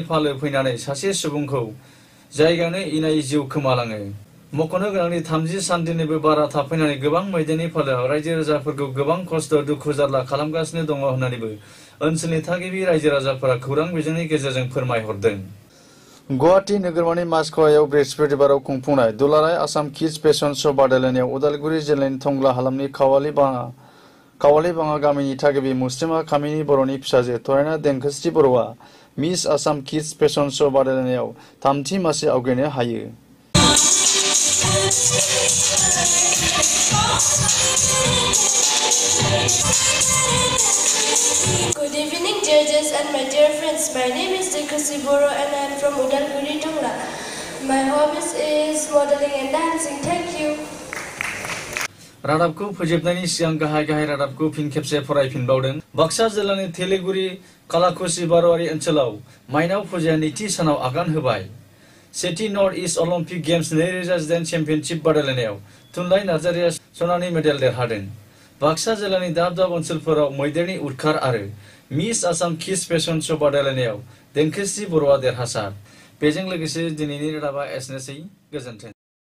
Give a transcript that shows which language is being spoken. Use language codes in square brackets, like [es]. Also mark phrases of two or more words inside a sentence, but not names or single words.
[brx] फालो फैनानै सासे सुबुंखौ जायगायावनो इनायै जिउ खोमालाङो मख'नो गोनांदि 30 साननिबो बारा थाफैनानै गोबां मैदेरनि फालोआ रायजो राजाफोरखौ गोबां खस्थ' दुखु जारला खालामगासिनो दङ होननानैबो ओनसोलनि थागिबि रायजो राजाफोरा खौरां बिजोंनि गेजेरजों फोरमायहरदों गुवाहाटी नोगोरमानि मासख'वायाव बृहस्पतिबाराव खुंफुंनाय दुलाराय आसाम किड्स फेशन शो बादायलायनायाव उदालगुरि जिल्लानि टंला हालामनि कावालिबाङा गामिनि थागिबि मुस्लिमा कामिनी बर'नि फिसाजो तरायना देंखोस्रि बर'आ मिस आसाम किड्स फेशन शो बादायलायनायाव 3थि मासि आवगायनो हायो [en] Good evening, judges and my dear friends. My name is Denkhusi Boro and I am from Udalguri, Tongla. My hobbies is modeling and dancing. Thank you. [brx] रादाबखौ फोजोबनायनि सिगां गाहाय रादाबखौ फिन खेबसे फरायफिनबावदों बाक्सा जिल्लानि थेलेगुरि कालाकुसि बारवारि ओनसोलाव माइनाव फुजाया नैथि सानाव आगान होबाय सेथि नर्थ इस्ट अलिम्पिक गेम्स 2018 चेम्पियनशिप बादायलायनायाव थुनलाइ नार्जारिया सनानि मेडेल देरहादों बाक्सा जिल्लानि दाब ओनसोलफोराव मैदेरनि उदखार आरो मिस आसाम किड्स फेशन शो बादायलायनायाव देंखोस्रि बर'आ देरहासार बेजों लोगोसे दिनैनि रादाबा एसेनोसै गोजोन्थों